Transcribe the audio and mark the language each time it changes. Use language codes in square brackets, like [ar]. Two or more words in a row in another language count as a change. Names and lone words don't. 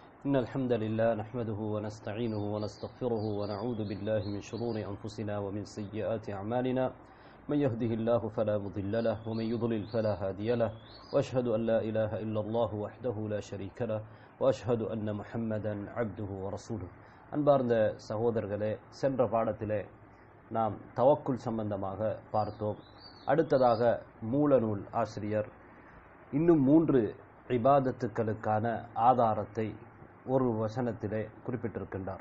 [ar] إن الحمد لله نحمده ونستعينه ونستغفره ونعوذ بالله من شرور أنفسنا ومن سيئات أعمالنا من يهده الله فلا مضل له ومن يضلل فلا هادي له وأشهد أن لا إله إلا الله وحده لا شريك له وأشهد أن محمدا عبده ورسوله. [ta] அன்பார்ந்த சகோதரர்களே, சென்ற பாடத்திலே நாம் தவக்குல் சம்பந்தமாக பார்த்தோம். அடுத்ததாக மூலநூல் ஆசிரியர் இன்னும் 3 இபாதத்துக்களுக்கான ஆதாரத்தை ஒரு வசனத்திலே குறிப்பிட்டிருக்கின்றார்.